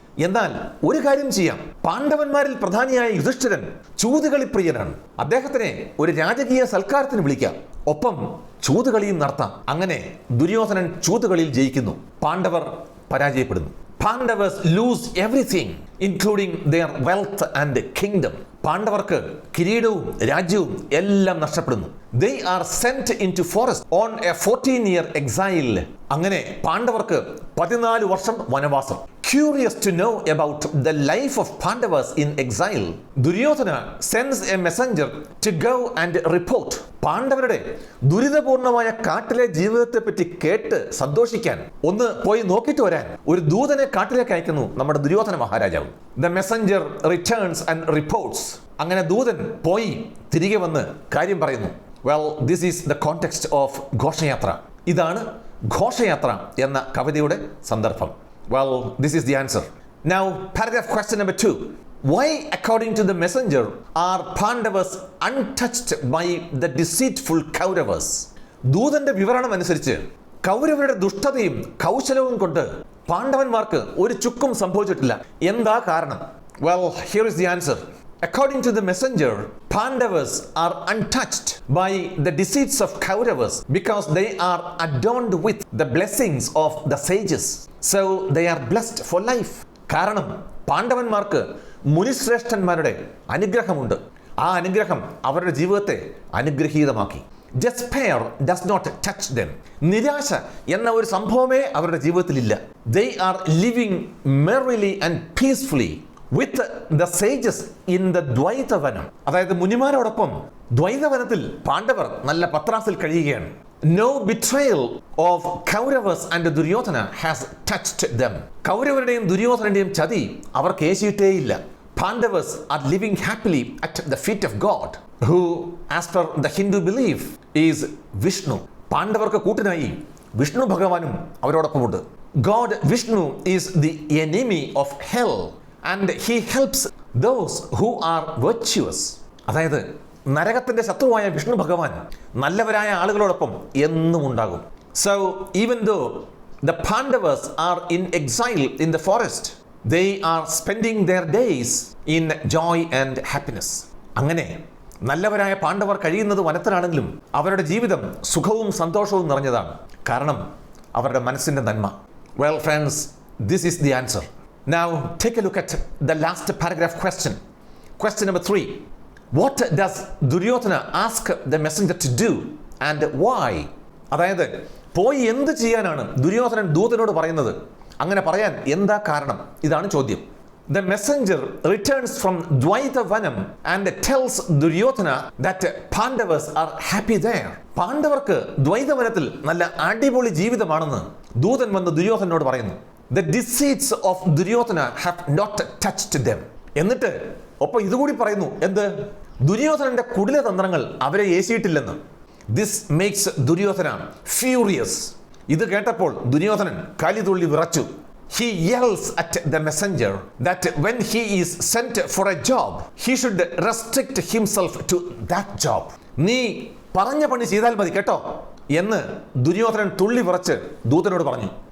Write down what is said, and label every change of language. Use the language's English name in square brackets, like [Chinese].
[Malayalam] എന്നാൽ ഒരു കാര്യം ചെയ്യാം, പാണ്ഡവന്മാരിൽ പ്രധാനിയായ യുധിഷ്ഠിരൻ ചൂതുകളിപ്രിയനാണ്. അദ്ദേഹത്തിനെ ഒരു രാജകീയ സൽക്കാരത്തിന് വിളിക്കാം, ഒപ്പം ചൂതുകളിയും നടത്താം. അങ്ങനെ ദുര്യോധനൻ ചൂതുകളിയിൽ ജയിക്കുന്നു, പാണ്ഡവർ പരാജയപ്പെടുന്നു. [English] Pandavas lose everything, including their wealth and kingdom. [Malayalam] പാണ്ഡവർക്ക് കിരീടവും രാജ്യവും എല്ലാം നഷ്ടപ്പെടുന്നു. [English] They are sent into forest on a 14-year exile. [Malayalam] അങ്ങനെ പാണ്ഡവർക്ക് 14 വർഷം വനവാസം. [English] Curious to know about the life of Pandavas in exile, Duryodhana sends a messenger to go and report. [Malayalam] പാണ്ഡവരുടെ ദുരിതപൂർണമായ കാട്ടിലെ ജീവിതത്തെ പറ്റി കേട്ട് സന്തോഷിക്കാൻ, ഒന്ന് പോയി നോക്കിയിട്ട് വരാൻ ഒരു ദൂതനെ കാട്ടിലേക്ക് അയക്കുന്നു നമ്മുടെ ദുര്യോധന മഹാരാജാവ്. [English] The messenger returns and reports. [Malayalam] അങ്ങനെ ദൂതൻ പോയി തിരികെ വന്ന് കാര്യം പറയുന്നു. [English] Well, this is the context of Ghoshayatra. [Malayalam] ഇതാണ് ഘോഷയാത്ര എന്ന കവിതയുടെ സന്ദർഭം. [English] Well, this is the answer. Now, paragraph question number 2. Why, according to the messenger, are Pandavas untouched by the deceitful Kauravas? [Malayalam] ദൂതന്റെ വിവരണം അനുസരിച്ച് കൗരവരുടെ ദുഷ്ടതയും കൗശലവും കൊണ്ട് പാണ്ഡവന്മാർക്ക് ഒരു ചുക്കും സംഭവിച്ചിട്ടില്ല. എന്താ കാരണം? [English] Well, here is the answer. According to the messenger, Pandavas are untouched by the deceits of Kauravas because they are adorned with the blessings of the sages. So they are blessed for life. [Malayalam] കാരണം പാണ്ഡവന്മാർക്ക് മുനിശ്രേഷ്ഠന്മാരുടെ അനുഗ്രഹമുണ്ട്. ആ അനുഗ്രഹം അവരുടെ ജീവിതത്തെ അനുഗ്രഹീതമാക്കി. [English] Despair does not touch them. [Malayalam] നിരാശ എന്ന ഒരു സംഭവമേ അവരുടെ ജീവിതത്തിലില്ല. [English] They are living merrily and peacefully with the sages in the Dvaitavanam. [Malayalam] അതായത് മുനിമാരോടൊപ്പം ദ്വൈതവനത്തിൽ പാണ്ഡവർ നല്ല പത്രാസിൽ കഴിയുകയാണ്. [English] No betrayal of Kauravas and Duryodhana has touched them. [Malayalam] കൗരവരുടെയും ദുര്യോധനന്റെയും ചതി അവർക്ക് ഏശിയിട്ടേയില്ല. [English] Pandavas are living happily at the feet of God, who, as per the Hindu belief, is Vishnu. [Malayalam] പാണ്ഡവർക്ക് കൂട്ടിനായി Vishnu ഭഗവാനും അവരോടൊപ്പമുണ്ട്. [English] God Vishnu is the enemy of hell and he helps those who are virtuous. [Malayalam] അതായത് നരകത്തിന്റെ ശത്രുവായ വിഷ്ണു ഭഗവാൻ നല്ലവരായ ആളുകളോടൊപ്പം എന്നും ഉണ്ടാകും. [English] So even though the Pandavas are in exile in the forest, they are spending their days in joy and happiness. [Malayalam] അങ്ങനെ നല്ലവരായ പാണ്ഡവർ കഴിയുന്നത് വനത്തിലാണെങ്കിലും അവരുടെ ജീവിതം സുഖവും സന്തോഷവും നിറഞ്ഞതാണ്. കാരണം അവരുടെ മനസ്സിന്റെ നന്മ. [English] Well friends, this is the answer. Now take a look at the last paragraph question. Question number 3. What does Duryodhana ask the messenger to do and why? [Malayalam] അതായത് പോയി എന്ത് ചെയ്യാനാണ് ദുര്യോധനൻ ദൂതനോട് പറയുന്നത്? അങ്ങനെ പറയാൻ എന്താ കാരണം? ഇതാണ് ചോദ്യം. [English] The messenger returns from Dvaita Vanam and tells Duryodhana that Pandavas are happy there. [Malayalam] പാണ്ഡവർക്ക് ദ്വൈതവനത്തിൽ നല്ല അടിപൊളി ജീവിതമാണെന്ന് ദൂതൻ വന്ന് ദുര്യോധനോട് പറയുന്നു. [English] The deceits of Duryodhana have not touched them. [Malayalam] എന്നിട്ട് ഒപ്പം ഇതുകൂടി പറയുന്നു, എന്ത്? ദുര്യോധനന്റെ കുടില തന്ത്രങ്ങൾ അവരെ ഏശിയിട്ടില്ലെന്ന്. [English] This makes Duryodhana furious. [Malayalam] ഇത് കേട്ടപ്പോൾ ദുര്യോധനൻ കലിതുള്ളി വിറച്ചു. [English] He yells at the messenger that when he is sent for a job, he should restrict himself to that job. [Malayalam] നീ പറഞ്ഞ പണി ചെയ്താൽ മതി കേട്ടോ എന്ന് ദുര്യോധനൻ തുള്ളി വിറച്ച് ദൂതനോട് പറഞ്ഞു.